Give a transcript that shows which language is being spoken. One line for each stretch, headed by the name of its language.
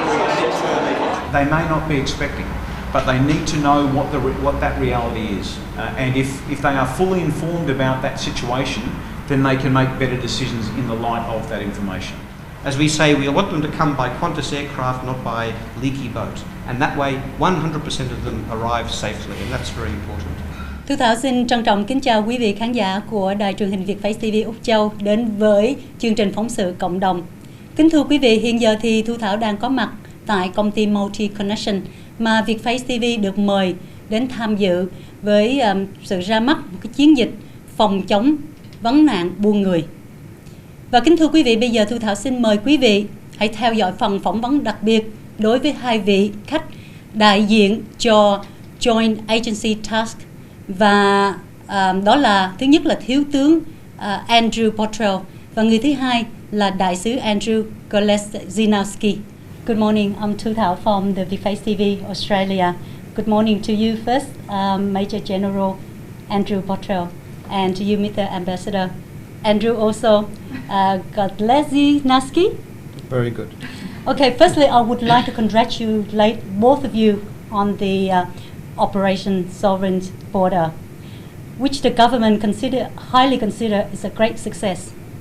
English: They may not be expecting, but they need to know what that reality is. And if they are fully informed about that situation, then they can make better decisions in the light of that information. As we say, we want them to come by Qantas aircraft, not by leaky boat. And that way, 100% of them arrive safely, and that's very important.
Vietnamese: Thu Thảo xin trân trọng kính chào quý vị khán giả của đài truyền hình Vietface TV Úc Châu đến với chương trình phóng sự cộng đồng. Kính thưa quý vị, hiện giờ thì Thu Thảo đang có mặt tại công ty Multi Connection mà Vietface TV được mời đến tham dự với sự ra mắt một cái chiến dịch phòng chống vấn nạn buôn người. Và kính thưa quý vị, bây giờ Thu Thảo xin mời quý vị hãy theo dõi phần phỏng vấn đặc biệt đối với hai vị khách đại diện cho Joint Agency Task, và đó là thứ nhất là Thiếu tướng Andrew Bottrell và người thứ hai là Đại sứ Andrew Kolesinowski.
English: Good morning, I'm Thu Thảo from the Vietface TV Australia. Good morning to you first, Major General Andrew Bottrell, and to you, Mr. Ambassador. Andrew also, Kolesinowski. Very good. Okay, firstly, I would like to congratulate both of you on the Operation Sovereign Border, which the government highly consider is a great success.